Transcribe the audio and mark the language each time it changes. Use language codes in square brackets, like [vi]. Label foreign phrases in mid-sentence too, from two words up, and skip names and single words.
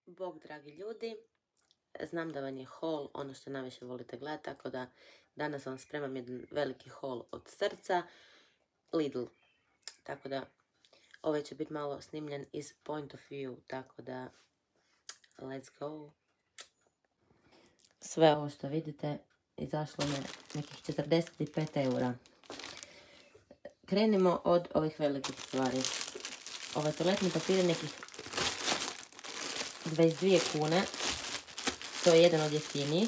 [hr] Bog, dragi ljudi, znam da vam je haul ono što najviše volite gledati, tako da danas vam spremam jedan veliki haul od srca, Lidl. Tako da ovaj će biti malo snimljen iz [en] point of view, [hr] tako da [en] let's go. [hr] Sve ovo što vidite izašlo me nekih 45 eura. Krenimo od ovih velikih stvari. Ovaj toaletni papir je nekih 22 kune. To je jedan od jeftinijih.